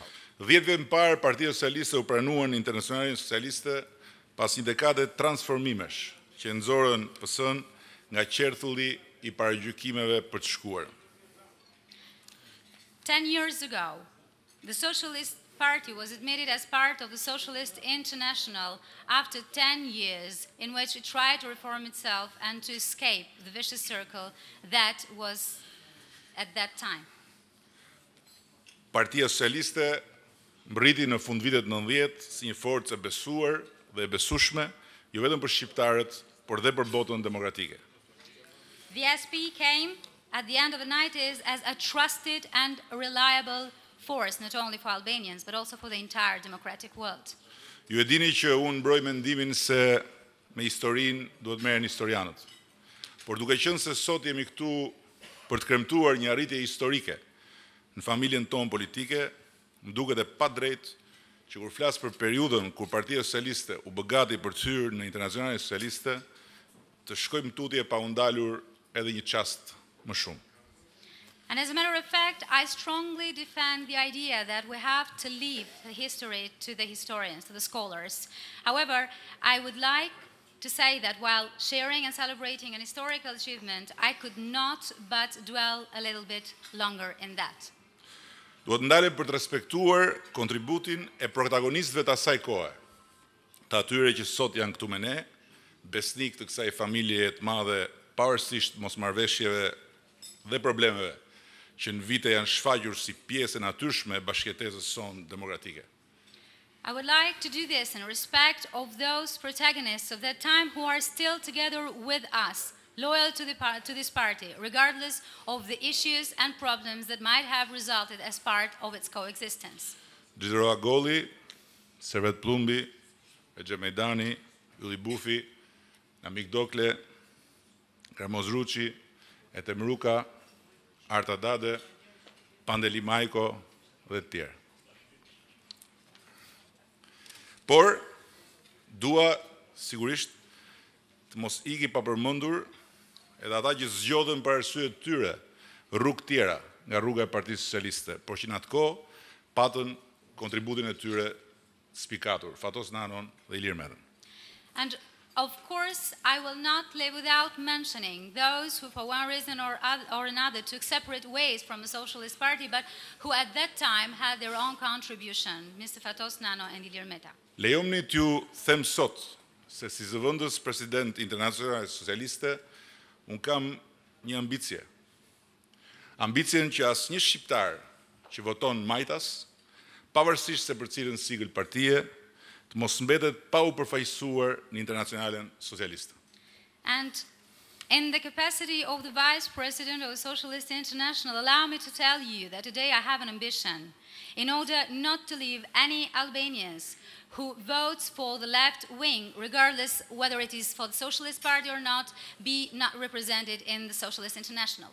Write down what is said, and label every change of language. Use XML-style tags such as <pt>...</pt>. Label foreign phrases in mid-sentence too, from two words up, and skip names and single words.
<sq>10 vjet më parë, Partisë Socialiste u pranuan Internacionales Socialiste pas një dekade transformimesh që nxorën PS-n nga qerthulli I paragjykimeve për të shkuar.</sq> <en>10 years ago, the Socialist Party was admitted as part of the Socialist International after 10 years in which it tried to reform itself and to escape the vicious circle that was at that time.</en> <sq>Partia Socialiste mbriti në fund vitet 90 si një forcë e besuar dhe e besueshme, jo vetëm për shqiptarët, por dhe për botën demokratike.</sq> <en>The SP came at the end of the 90s as a trusted and reliable force, not only for Albanians, but also for the entire democratic world.</en> <sq>Ju e dini që unë mbroj mendimin se me historinë duhet merren historianët. Por duke qenë se sot jemi këtu për të kremtuar një arritje historike në familjen tonë politike, më duket e padrejtë që kur flas për periudhën kur Partia Socialiste u bë gati për të hyrë në Internacionales Socialiste, të shkojmë tutje pa u ndalur edhe një çast më shumë.</sq> <en>And as a matter of fact, I strongly defend the idea that we have to leave the history to the historians, to the scholars. However, I would like to say that while sharing and celebrating an historical achievement, I could not but dwell a little bit longer in that.</en> <sq>Duhet ndalem për të respektuar kontributin e protagonistëve të asaj kohe, të atyre që sot janë këtu me ne, besnik të kësaj familje të madhe, pavarësisht mosmarrveshjeve dhe problemeve që në vite janë shfaqur si pjesë e natyrshme e bashkëjetesës sonë demokratike.</sq> <en>I would like to do this in respect of those protagonists of that time who are still together with us, loyal to this party, regardless of the issues and problems that might have resulted as part of its coexistence.</en> <sq>Xhiroa Golli, Servet Plumbi, Exhe Mejdani, Ylli Bufi, Namik Dokle, Gramoz Ruçi, Etem Ruka, Arta Dade, Pandeli Majko dhe të tjerë. Por, dua sigurisht të mos iki pa përmendur edhe ata që zgjodhen për arsye të tyre rrugë tjera nga rruga e Partisë Socialiste, por që në atë kohë patën kontributin e tyre spikatur, Fatos Nanon dhe Ilir Medën.</sq> <en>And of course, I will not live without mentioning those who for one reason or another took separate ways from the Socialist Party, but who at that time had their own contribution, Mr. Fatos Nano and Ilir Meta.</en> <sq>Lejomni t'ju them sot se si zëvendëspresident Internacionales Socialiste, unë kam një ambicje. Ambicjen që asnjë shqiptar që voton majtas, pavarësisht se për cilën sigël partie, të mos mbetet pa u përfaqësuar në Internacionalen Socialiste.</sq> <en>And in the capacity of the Vice President of the Socialist International, allow me to tell you that today I have an ambition in order not to leave any Albanians who votes for the left wing, regardless whether it is for the Socialist Party or not, be not represented in the Socialist International.</en>